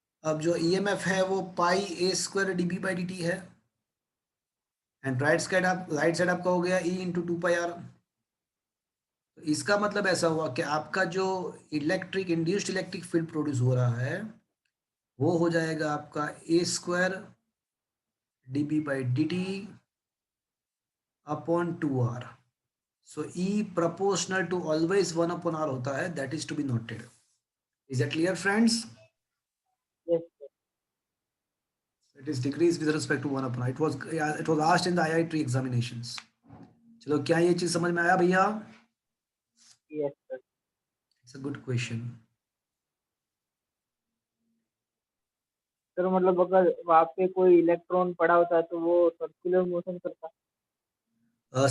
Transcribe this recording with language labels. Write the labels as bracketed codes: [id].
[hi] अब जो EMF है वो पाई A square dB by dt है, एंड राइट साइड आपका हो गया E इंटू 2 pi r. तो इसका मतलब ऐसा हुआ कि आपका जो इंड्यूस्ड इलेक्ट्रिक फील्ड प्रोड्यूस हो रहा है वो हो जाएगा आपका A square dB by dt upon 2r. [en] so E proportional to always 1 upon r [hi] होता है, [en] that is to be noted. Is that clear friends? Yes sir. It is decreased with respect to 1 upon r. It was asked in the IIT examinations. [hi] चलो क्या ये चीज समझ में आया भैया? [en] Yes sir. It's a good question. [hi] Sir मतलब अगर वहाँ पे कोई इलेक्ट्रॉन पड़ा होता है तो वो सर्कुलर मोशन करता है.